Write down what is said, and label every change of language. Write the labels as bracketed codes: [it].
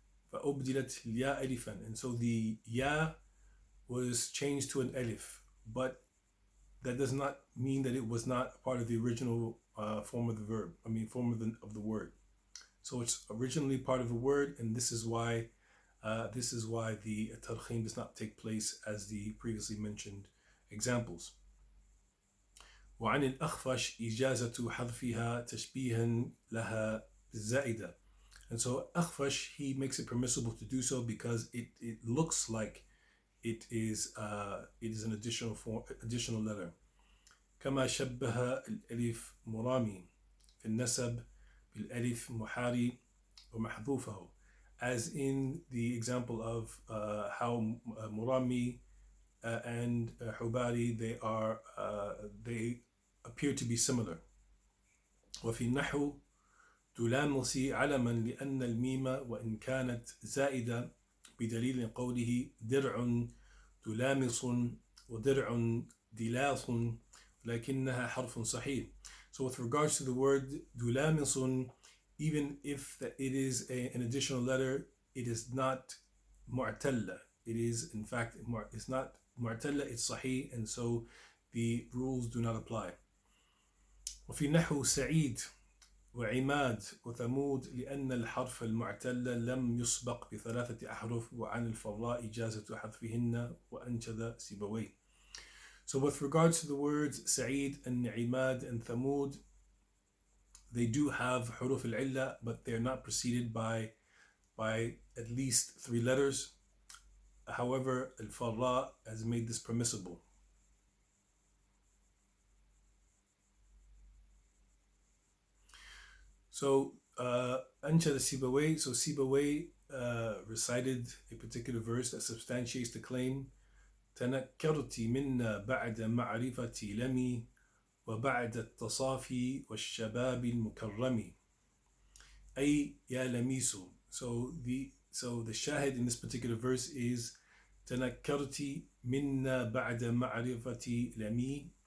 [ar] فأبدلت الياء ألفا, [en] and so the ya was changed to an alif, but that does not mean that it was not part of the original form of the verb. Form of the word. So it's originally part of the word, and this is why the tarkhim does not take place as the previously mentioned examples. [ar] وعن الأخفش إجازة حذفها تشبيها لها بالزائدة. [en] And so Akhfash, he makes it permissible to do so because it looks like it is an additional letter. [ar] كما شبه الألف مرامي في النسب بالألف محاري ومحذوفه, [en] as in the example of how Murami and Hubari, they appear to be similar. [ar] وفي النحو تلامسي علما لأن الميم وإن كانت زائدة بدليل قوله درع تلامس ودرع دلاس لكنها حرف صحيح. [en] So with regards to the word دلامس, even if it is an additional letter, it is not mu'talla. It is in fact it's not mu'talla, it's sahih, and so the rules do not apply. [ar] وفي نحو سعيد وعماد وثمود لأن الحرف المعتل لم يسبق بثلاثة أحرف وعن الفراء إجازة حذفهن وأنشد سيبويه. [en] So with regards to the words Sa'id and Imad and Thamud, they do have huruf al-illa, but they're not preceded by at least 3 letters. However, al-Farra has made this permissible. So, Anshad Sibawayh, so Sibawayh recited a particular verse that substantiates the claim. [ar] تنكرت منا بعد معرفتي لمي وبعد التصافي والشباب المكرم أي يا لميسو. [en] So the shahid in this particular verse is [ar] تنكرت منا بعد معرفتي لمي.